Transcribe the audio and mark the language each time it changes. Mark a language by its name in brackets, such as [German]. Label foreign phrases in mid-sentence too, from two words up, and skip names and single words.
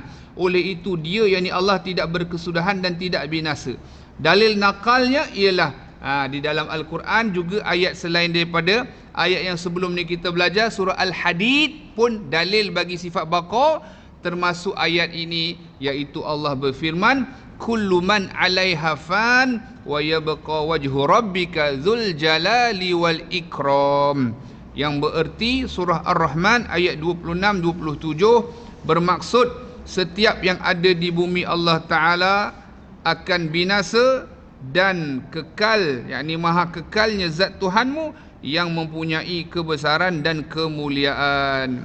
[Malay] Oleh itu dia, yakni Allah tidak berkesudahan dan tidak binasa. Dalil nakalnya ialah di dalam Al-Quran juga ayat selain daripada ayat yang sebelum ni kita belajar, surah Al-Hadid pun dalil bagi sifat baqa, termasuk ayat ini, iaitu Allah berfirman, [Arabic] كل من عليها فان ويبقى وجه ربك ذو الجلال والإكرام. [Malay] Yang bererti surah Ar-Rahman ayat 26-27 bermaksud setiap yang ada di bumi Allah Ta'ala akan binasa dan kekal, yakni maha kekalnya zat Tuhanmu yang mempunyai kebesaran dan kemuliaan.